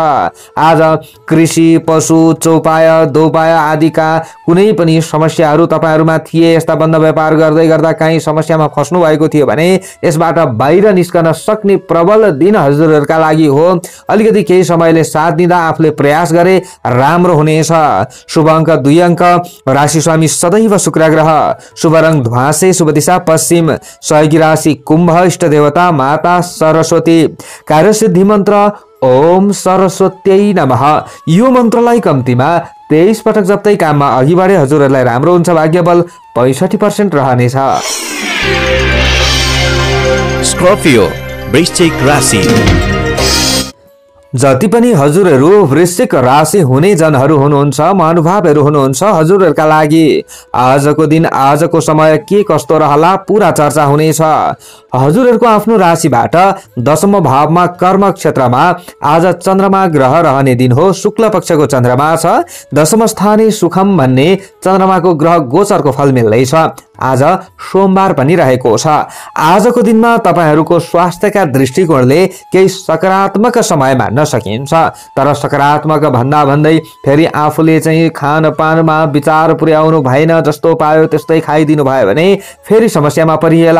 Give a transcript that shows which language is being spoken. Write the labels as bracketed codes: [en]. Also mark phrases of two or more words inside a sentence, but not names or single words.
[ne] आज कृषि, पशु, चौपाया, दोपाया आदिका कुनै पनि समस्याहरू तपाईहरुमा थिए, यस्ता बन्द व्यापार गर्दै गर्दा कहीं समस्यामा फस्नु भएको थियो भने यसबाट बाहिर निस्कन सक्ने प्रबल दिन हजुरहरूका लागि हो। अलिकति केही समयले साथ दिँदा आफूले प्रयास गरे राम्रो हुनेछ। शुभ अंक 2 अंक, राशि स्वामी सदैव शुक्र ग्रह, शुभ रंग ध्वाँसे, शुभ दिशा पश्चिम, सहयोगी राशि कुम्भ, इष्ट देवता माता सरस्वती, कार्यसिद्धि मन्त्र [sa] ओम सरस्वत्यै नमः। [ne] यो मन्त्रलाई कम्तीमा 23 पटक जप्दै काममा अघि बढे हजुरहरूलाई राम्रो हुन्छ। भाग्य बल 65% रहनेछ। स्कर्पियो वृश्चिक राशि। जति पनि हजुरहरू वृश्चिक राशि हुने जनहरू हुनुहुन्छ, महानुभावहरू हुनुहुन्छ, हजुरहरूका लागि आजको दिन आजको समय के कस्तो रहला पूरा चर्चा हुनेछ। हजुरहरूको आफ्नो राशिबाट 10औं भावमा कर्म क्षेत्रमा आज चन्द्रमा ग्रह रहने दिन हो। शुक्ल पक्षको चन्द्रमा छ। 10औं [sa] स्थाने सुखम [ne] भन्ने चन्द्रमाको ग्रह गोचरको फल मिल्दैछ। आज सोमबार पनि रहेको छ। आजको दिनमा तपाईहरूको स्वास्थ्यका दृष्टिकोणले केही सकारात्मक समय मान्न सकिन्छ, तर सकारात्मक भन्दा भन्दै फेरि आफूले चाहिँ खानपानमा विचार पुर्याउनु भएन, जस्तो पायो त्यस्तै खाइदिनु भयो भने फेरि समस्यामा परिएला।